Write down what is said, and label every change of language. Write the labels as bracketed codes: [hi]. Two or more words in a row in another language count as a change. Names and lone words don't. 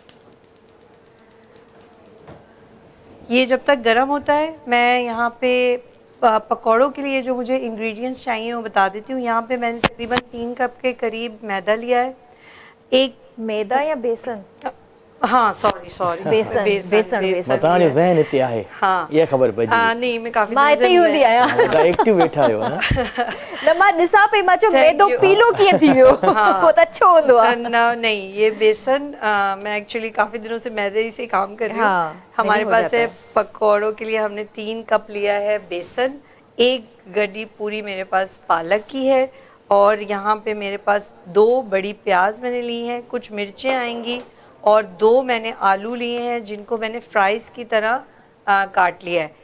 [hi] ये जब तक गर्म होता है मैं यहाँ पे पकौड़ों के लिए जो मुझे इंग्रेडिएंट्स चाहिए वो बता देती हूँ। यहाँ पे मैंने तकरीबन 3 कप के करीब मैदा लिया है। एक मैदा या बेसन? हाँ सॉरी बेसन [sd] बताने ज़हन इते आहे। [hi] हाँ [sd] ये खबर पई। [hi] नहीं, मैं काफी [sd] मां इते ही हूंदी आहियां। एक्टिव वेठा आहियो न। न मां ॾिसां पई, मां चयो मैदो पीलो कीअं थी वियो। वो त अच्छो हूंदो आहे। [hi] नहीं, ये बेसन मैं एक्चुअली काफी दिनों से मैदे से काम कर रही हूँ। हमारे पास है पकौड़ों के लिए हमने 3 कप लिया है बेसन, 1 गड्डी पूरी मेरे पास पालक की है, और यहाँ पे मेरे पास 2 बड़ी प्याज मैंने ली हैं, कुछ मिर्चें आएंगी और 2 मैंने आलू लिए हैं जिनको मैंने फ्राइज़ की तरह काट लिया है।